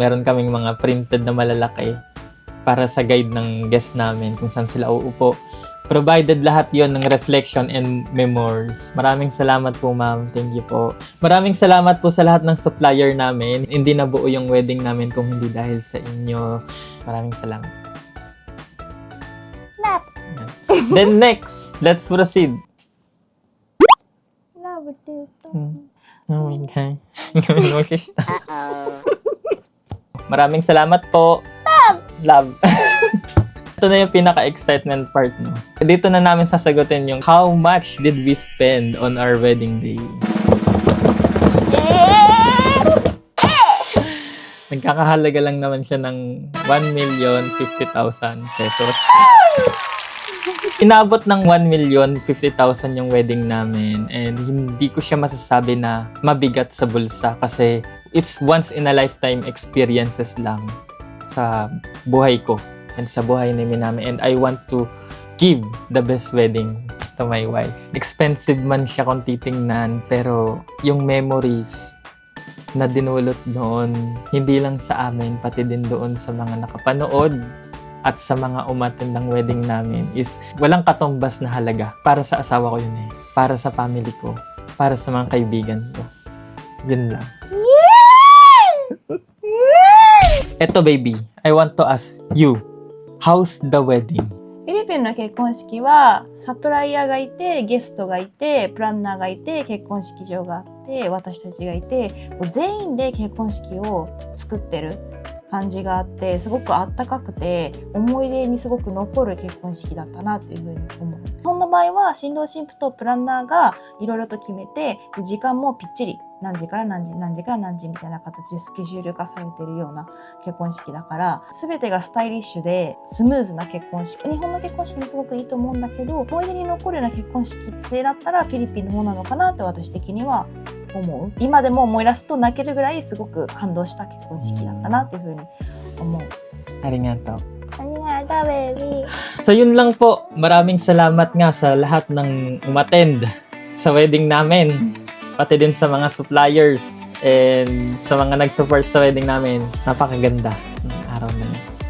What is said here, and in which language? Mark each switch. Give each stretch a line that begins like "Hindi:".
Filipino: Meron kaming mga printed na malalaki para sa guide ng guest namin kung saan sila uupo.
English: Provided
Filipino: lahat yon ng
English: reflection and memories.
Filipino: Maraming salamat po, ma'am.
English: Thank you
Filipino: po. Maraming salamat po sa lahat ng supplier namin. Hindi nabuo yung wedding namin kung hindi dahil sa inyo. Maraming salamat.
English: Then next, let's proceed. Love you. Oh my God.
Filipino: Maraming salamat po. Love. Ito na yung pinaka-excitement part, no? Dito na namin sasagutin yung
English: how much did we spend on our wedding day?
Filipino: Nagkakahalaga lang naman siya ng 1,050,000 pesos. Inabot ng 1,050,000 yung wedding namin and hindi ko siya masasabi na mabigat sa bulsa kasi
English: it's once in a lifetime experiences
Filipino: lang sa buhay ko and sa buhay ni Minami,
English: and I want to give the best wedding to my wife.
Filipino: Expensive man siya kung titingnan, pero yung memories na dinulot noon, hindi lang sa amin, pati din doon sa mga nakapanood at sa mga umattend ng wedding namin is walang katumbas na halaga. Para sa asawa ko yun eh. Para sa family ko. Para sa mga kaibigan ko. Yun lang.
English: Eto baby, I want to ask you, how's the wedding?
Japanese: フィリピンの結婚式はサプライヤーがいて、ゲストがいて、プランナーがいて、結婚式場があって、私たちがいて、もう全員で結婚式を作ってる感じがあって、すごくあったかくて、思い出にすごく残る結婚式だったなっていうふうに思う。日本の場合は新郎新婦とプランナーがいろいろと決めて、時間もぴっちり何時から何時、何時から何時みたいな形でスケジュール化されているような結婚式だから、全てがスタイリッシュでスムーズな結婚式。日本の結婚式もすごくいいと思うんだけど、思い出に残るような結婚式ってだったらフィリピンの方なのかなって私的には思う。今でも思い出すと泣けるぐらいすごく感動した結婚式だったなっていうふうに思う。 Arigato. Arigato, baby.
Filipino: So yun lang po. Maraming salamat nga sa lahat ng umattend sa wedding namin. Pati din sa mga suppliers and sa mga nag-support sa wedding namin. Napakaganda ng araw na yun.